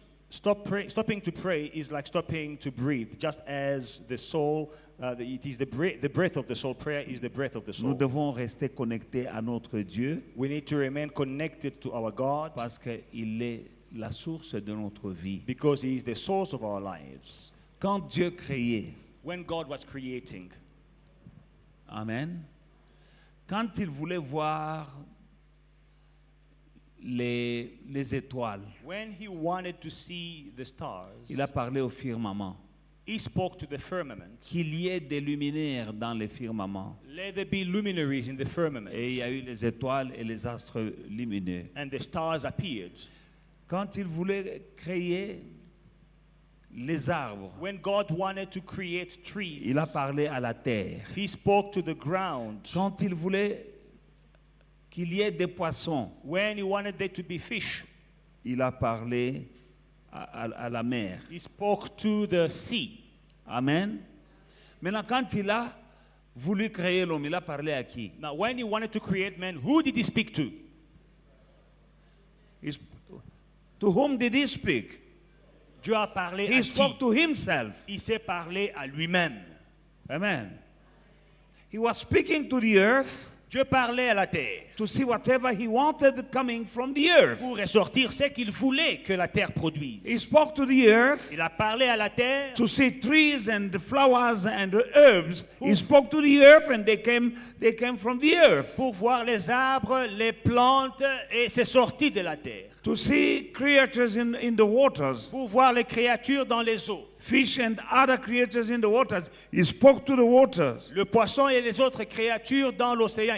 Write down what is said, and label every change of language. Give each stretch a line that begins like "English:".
English: Stopping to pray is like stopping to breathe, just as the soul, it is the breath of the soul. Prayer is the breath of the
French: Nous
English: soul.
French: devons rester connectés à notre Dieu,
English: We need to remain connected to our God
French: parce qu'il est la source de notre vie.
English: because He is the source of our lives.
French: Quand Dieu créait,
English: When God was creating,
French: Amen, quand il voulait voir les étoiles,
English: when He wanted to see the stars,
French: il a parlé au firmament.
English: He spoke to the firmament.
French: Qu'il y ait des luminaires dans les firmaments.
English: Let there be luminaries in the firmament.
French: Et il y a eu les étoiles et les astres lumineux.
English: And the stars appeared.
French: Quand il voulait créer les arbres,
English: When God wanted to create trees,
French: il a parlé à la terre.
English: He spoke to the ground.
French: Quand il voulait qu'il y ait des poissons,
English: When He wanted there to be fish,
French: il a parlé à la mer.
English: He spoke to the sea. Amen.
French: Maintenant, quand il a voulu créer l'homme, il a parlé à qui?
English: Now, when He wanted to create man, who did He speak to? To whom did he speak?
French: Dieu a parlé
English: He
French: à
English: spoke
French: qui?
English: to himself.
French: Il s'est parlé à lui-même. Amen.
English: He was speaking to the earth
French: Dieu parlait à la terre
English: to see whatever he wanted coming from the earth.
French: pour ressortir ce qu'il voulait que la terre produise.
English: He spoke to the earth
French: Il a parlé à la terre
English: to see trees and flowers and herbs. He spoke to the earth and they came from the earth.
French: pour voir les arbres, les plantes, et c'est sorti de la terre.
English: To see creatures in the waters,
French: Pour voir les créatures dans les eaux.
English: fish and other creatures in the waters. He spoke to the waters.
French: Le poisson et les autres créatures dans l'océan.